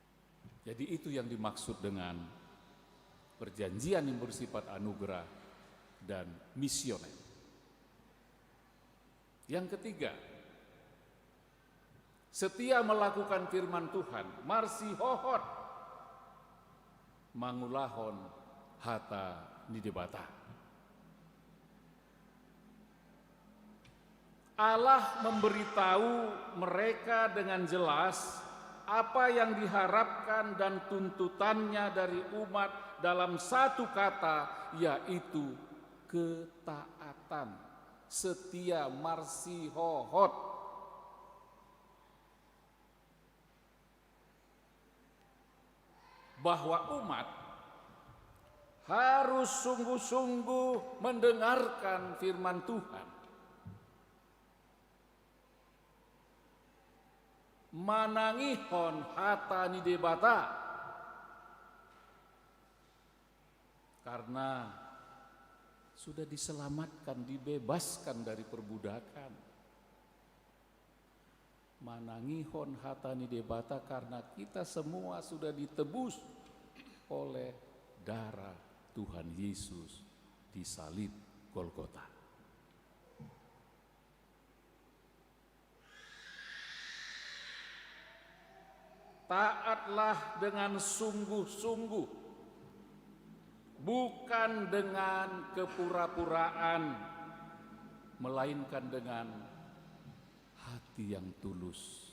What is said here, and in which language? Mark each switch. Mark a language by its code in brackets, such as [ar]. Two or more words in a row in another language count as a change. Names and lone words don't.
[id] Jadi itu yang dimaksud dengan perjanjian yang bersifat anugerah, dan misioner. Yang ketiga, setia melakukan firman Tuhan, [bbc] marsi hohot, mangulahon hata nidebata. [id] Allah memberitahu mereka dengan jelas apa yang diharapkan dan tuntutannya dari umat dalam satu kata, yaitu ketaatan, setia, [bbc] marsi hohot. [id] Bahwa umat harus sungguh-sungguh mendengarkan firman Tuhan, [bbc] manangihon hata nidebata, [id] karena sudah diselamatkan, dibebaskan dari perbudakan. [bbc] Manangihon hata nidebata, [id] karena kita semua sudah ditebus oleh darah Tuhan Yesus di salib Golgota. Taatlah dengan sungguh-sungguh, bukan dengan kepura-puraan, melainkan dengan hati yang tulus.